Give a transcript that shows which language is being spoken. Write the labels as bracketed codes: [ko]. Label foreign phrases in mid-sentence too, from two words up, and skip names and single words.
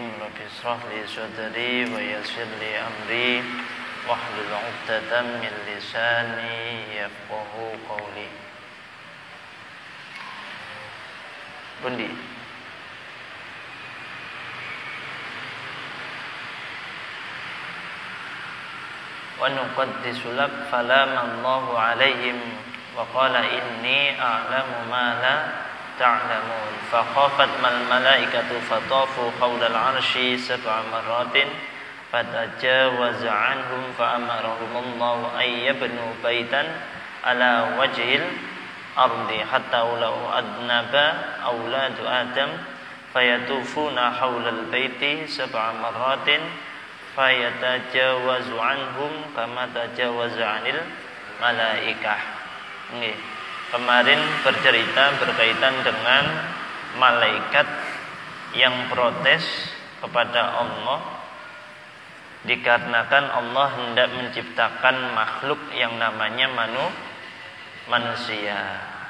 [ar] رب اشرح لي صدري ويسر لي أمري واحلل عقدة من لساني يفقهوا قولي. Bundi. ونقدس لك فلما الله عليهم وقال إني أعلم ما لا تعلمون فخافت ما الملائكة فطافوا حول العرش 7 مرات فتجاوز عنهم فأمرهم الله أن يبنوا بيتا على وجه الأرض حتى لو أذنب أولاد آدم فيطوفون حول البيت 7 مرات فيتجاوز عنهم كما تجاوز عن الملائكة. [id] Kemarin bercerita berkaitan dengan malaikat yang protes kepada Allah dikarenakan Allah hendak menciptakan makhluk yang namanya manusia.